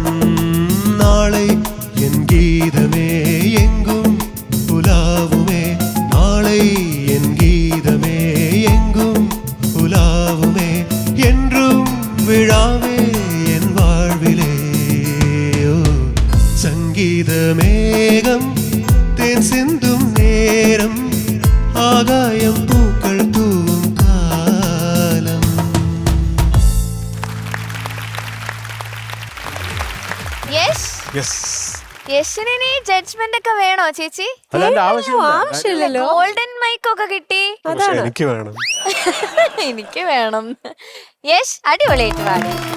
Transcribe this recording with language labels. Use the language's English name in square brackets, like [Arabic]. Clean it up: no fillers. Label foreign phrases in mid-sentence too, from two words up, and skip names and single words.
[Tamil] நாளை என் கீதமே எங்கும் உலாவுமே, நாளை என் கீதமே எங்கும் உலாவுமே, என்றும் விழாவே என் வாழ்விலே. சங்கீத மேகம் தேன் சிந்தும் நேரம், ஆகாயம் பூக்கள் தூவும் காலம். [Malayalam] യശിന് ജഡ്ജ്മെന്റ് ഒക്കെ വേണോ ചേച്ചി? ആവശ്യമില്ലല്ലോ. [English] golden mic [Malayalam] ഒക്കെ കിട്ടി. അതാണ് എനിക്ക് വേണം. എനിക്ക് വേണം. യശ് അടിപൊളിയായിട്ട് പാടി.